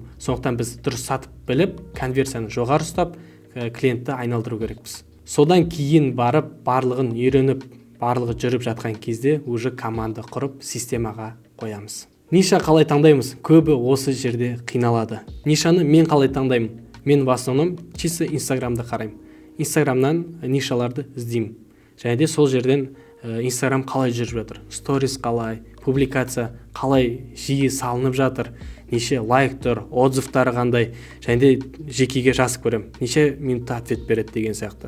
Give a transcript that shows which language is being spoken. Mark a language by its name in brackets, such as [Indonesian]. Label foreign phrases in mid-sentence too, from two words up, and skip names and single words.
[Kazakh] Сондықтан біз дұрыс сатып біліп, конверсияны жоғары ұстап, клиентті айналдыру керекпіз. Содан кейін барып, барлығын үйреніп, барлығы жүріп жатқан кезде уже команда құрып, системаға қоямыз. Ниша қалай таңдаймыз? Көбі осы жерде қиналады. Нишаны мен қалай таңдаймын? Мен [Russian] в основном чисто [Kazakh] Инстаграмды қараймын. Инстаграмнан нишаларды іздеймін. Және де сол жерден Инстаграм қалай жүріп жатыр, сторис қалай, публикация қалай жиі салынып жатыр, неше лайктар, отзывтары қандай, және де жекеге жазып көрем, неше минутта ответ береді деген сияқты.